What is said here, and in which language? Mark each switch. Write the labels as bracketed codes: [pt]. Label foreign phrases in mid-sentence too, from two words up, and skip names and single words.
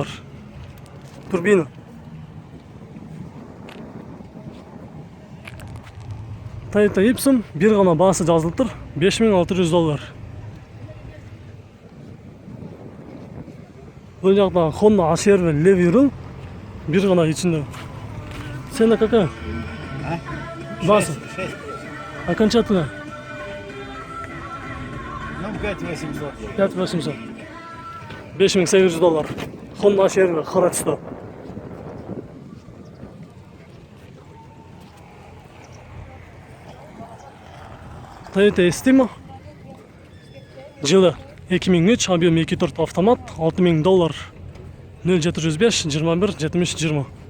[ky] Турбина. Toyota Ipson бир гана баасы жазылып тур, $5600. Бул жакта Honda HR [ru] левый руль [ky] бир гана ичинде. [ru] Цена какая? Баасы? Окончательно? 5800. 5800. $5800. [ky] Honda HR кара түстө. Toyota Estima жылы 2003, объем 2.4 автомат, $6000, 0705 21 70 20.